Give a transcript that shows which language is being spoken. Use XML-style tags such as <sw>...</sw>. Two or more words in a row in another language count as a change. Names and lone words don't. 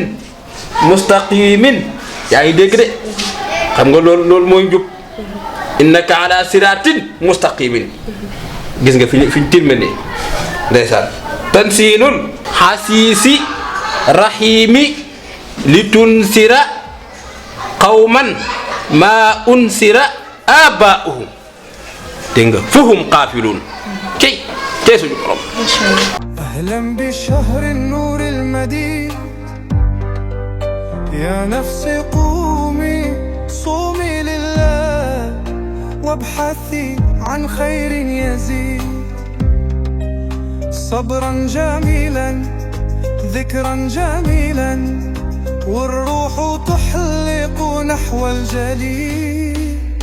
<ar>صراط مستقيم</ar> <wo>yaa ngi dégg de xam nga loolu mooy njub</wo> <ar>إنك على صراط مستقيم</ar> <wo>gis nga fiñ tilme ne ndeysaan</wo> <ar>تنزيل العزيز الرحيم لتنذر قوما ما أنذر آباؤهم</ar> <wo>dégg nga</wo> <ar>فهم غافلون</ar> <wo>tey suñu borom.</wo> <ar>أهلا بشهر النور المديد يا نفسي قومي صومي لله وابحثي عن خير يزيد صبرا جميلا ذكرا جميلا والروح تحلق نحو الجليل</ar>